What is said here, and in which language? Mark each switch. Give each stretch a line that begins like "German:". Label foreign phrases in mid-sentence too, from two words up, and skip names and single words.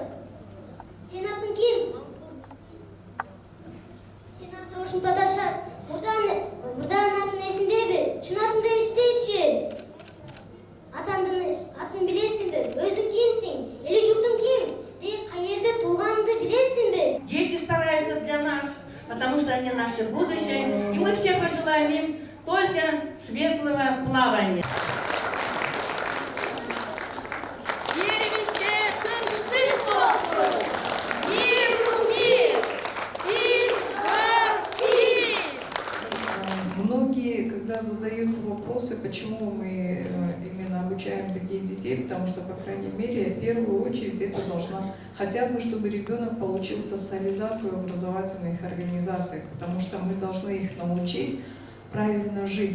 Kyrgyz: Сен атың ким? Сен азыр ушинтип аташат. Мурдагы атың эсиңдеби? Чын атыңды эстечи. Атын билесиңби? Өзүң кимсиң? Эли журтуң ким? Каерде туулганыңды билесиңби?
Russian: Дети стараются для нас, потому что они наше будущее, и мы все пожелаем им только светлого плавания. Многие, когда задаются вопросы, почему мы именно обучаем таких детей, потому что, по крайней мере, в первую очередь это должна хотя бы, чтобы ребенок получил социализацию в образовательных организациях, потому что мы должны их научить правильно жить.